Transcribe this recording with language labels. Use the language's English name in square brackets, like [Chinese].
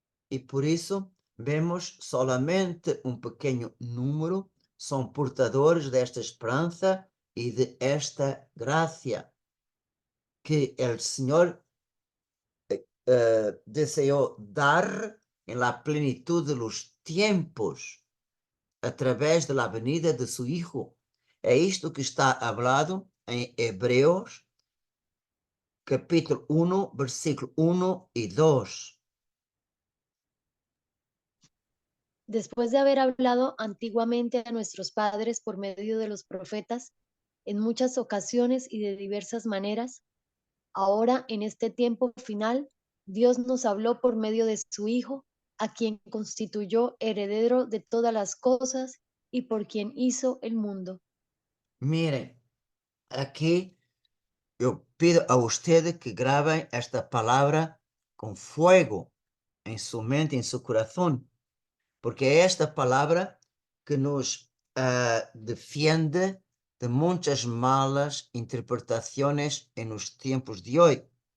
[Portuguese] E por isso, vemos solamente um pequeno número são portadores desta esperança e de esta graça que o Senhor desejou dar em la plenitude dos tempos através da venida de seu Hijo. É isto que está falado em Hebreus, capítulo 1, versículo 1 e 2. [Spanish] Después de haber hablado antiguamente a nuestros padres por medio de los profetas, en muchas ocasiones y de diversas maneras, ahora en este tiempo final, Dios nos habló por medio de su Hijo, a quien constituyó heredero de todas las cosas y por quien hizo el mundo. [Portuguese] Miren, aqui eu [Spanish] pido a ustedes [Portuguese] que grabem esta palavra com fogo em sua mente, em seu coração, porque é esta palavra que nos defiende de muitas malas interpretações nos tempos de hoje.